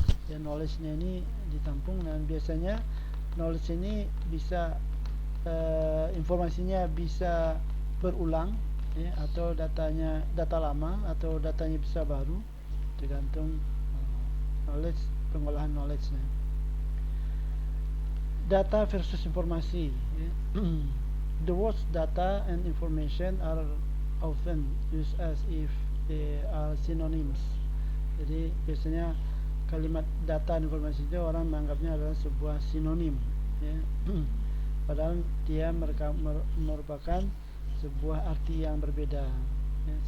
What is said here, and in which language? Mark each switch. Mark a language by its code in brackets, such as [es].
[id] Ya, knowledge-nya ini ditampung, dan biasanya knowledge ini bisa informasinya bisa berulang ya, atau data lama atau datanya bisa baru, tergantung knowledge, pengolahan knowledge-nya. Data versus informasi ya. [en] The words data and information are often used as if they are synonyms. [id] Jadi biasanya kalimat data dan informasi itu orang menganggapnya adalah sebuah sinonim ya. Padahal dia merupakan sebuah arti yang berbeda ya.